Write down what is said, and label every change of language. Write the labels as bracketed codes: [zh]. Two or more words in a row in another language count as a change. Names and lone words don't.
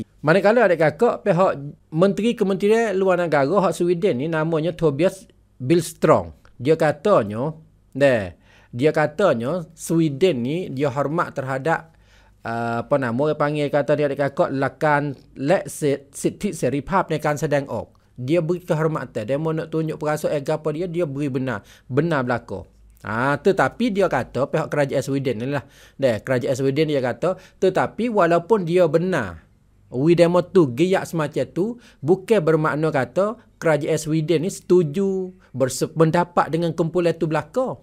[mfa] Manakala adik kakak pihak Menteri Kementerian Luar Negara hak Sweden ni namanya Tobias Billström. Dia katanya Sweden ni dia hormat terhadap orang panggil kata dia adik kakak [th] หลักการสิทธิเสรีภาพในการแสดงออก. [mfa] Dia beri kehormatan, dia mau nak tunjuk perasaan apa dia beri benar berlaku. Tetapi dia kata pihak kerajaan Sweden ni lah. Kerajaan Sweden dia kata tetapi walaupun dia benar demo tu giyak semacam tu bukan bermakna kata kerajaan Sweden ni setuju berpendapat dengan kumpulan tu belaka.